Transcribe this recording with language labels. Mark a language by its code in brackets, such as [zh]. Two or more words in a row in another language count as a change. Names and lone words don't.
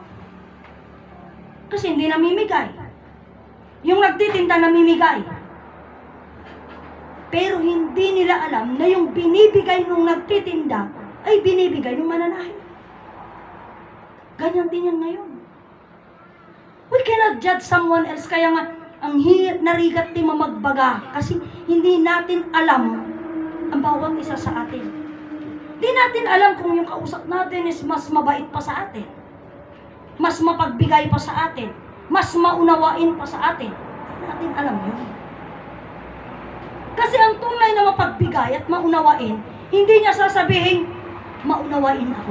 [tl] Kasi hindi namimigay. Yung nagtitinda, namimigay. Pero hindi nila alam na yung binibigay nung nagtitinda ay binibigay ng mananahi. Ganyan din yan ngayon. [en] We cannot judge someone else. [tl] Kaya nga, ang [ilo] narigat ni mamagbaga [tl] kasi hindi natin alam ang bawat isa sa atin. Hindi natin alam kung yung kausap natin is mas mabait pa sa atin, mas mapagbigay pa sa atin, mas maunawain pa sa atin. Hindi natin alam yun. Kasi ang tunay na mapagbigay at maunawain, hindi niya sasabihin, maunawain ako.